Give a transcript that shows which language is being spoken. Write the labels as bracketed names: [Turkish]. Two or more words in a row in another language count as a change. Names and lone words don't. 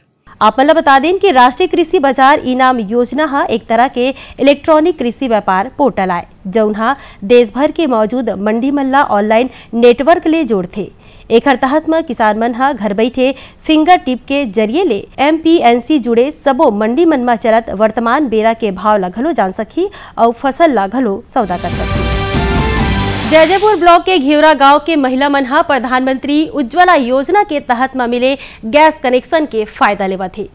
[Chhattisgarhi] आप मतलब बता दें कि राष्ट्रीय कृषि बाजार ई नाम योजना हा एक तरह के इलेक्ट्रॉनिक कृषि व्यापार पोर्टल आए जौन देश भर के मौजूद मंडी मल्ला ऑनलाइन नेटवर्क ले जोड़ते। एक तहत में किसान मन हा घर बैठे [English] finger tip [Chhattisgarhi] के जरिए ले MPNC जुड़े सबो मंडी मन में चलत वर्तमान बेरा के भाव ला घलो जान सकी और फसल ला घलो सौदा कर सकी। जयजयपुर ब्लॉक के घेवरा गांव के महिला मन हा प्रधानमंत्री उज्ज्वला योजना के तहत में मिले गैस कनेक्शन के फायदा लेवा थे।